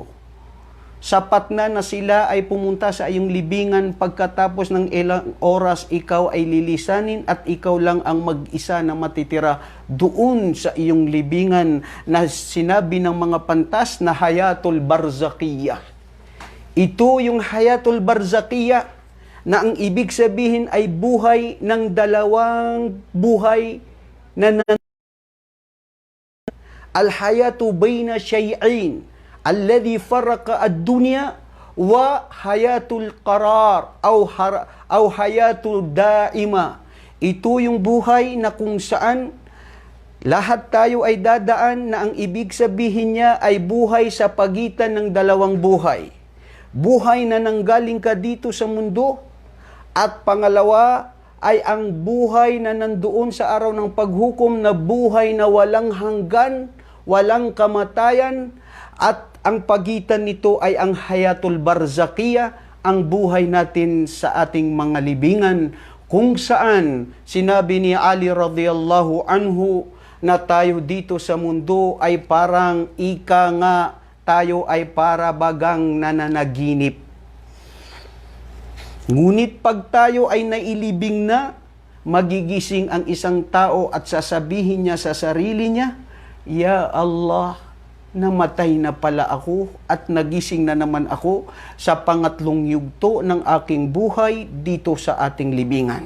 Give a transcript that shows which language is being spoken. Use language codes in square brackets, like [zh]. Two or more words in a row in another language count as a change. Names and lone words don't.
[tl] Sapat na sila ay pumunta sa iyong libingan pagkatapos ng ilang oras ikaw ay lilisanin at ikaw lang ang mag-isa na matitira doon sa iyong libingan na sinabi ng mga pantas na [ar] الحياة البرزخية. [tl] Ito yung [ar] الحياة البرزخية [tl] na ang ibig sabihin ay buhay ng dalawang buhay na [ar] الحياة بين شيء الذي فرق الدنيا وحياة القرار أو حياة الدائمة. [tl] Ito yung buhay na kung saan lahat tayo ay dadaan na ang ibig sabihin niya ay buhay sa pagitan ng dalawang buhay. Buhay na nanggaling ka dito sa mundo at pangalawa, ay ang buhay na nandoon sa araw ng paghukom, na buhay na walang hanggan, walang kamatayan, at ang pagitan nito ay ang [ar] الحياة البرزخية, [tl] ang buhay natin sa ating mga libingan, kung saan sinabi ni Ali [ar] رضي الله عنه [tl] na tayo dito sa mundo ay parang ika nga, tayo ay para bagang nananaginip. Ngunit pag tayo ay nailibing na, magigising ang isang tao at sasabihin niya sa sarili niya, [ar] يا الله, [tl] namatay na pala ako at nagising na naman ako sa pangatlong yugto ng aking buhay dito sa ating libingan.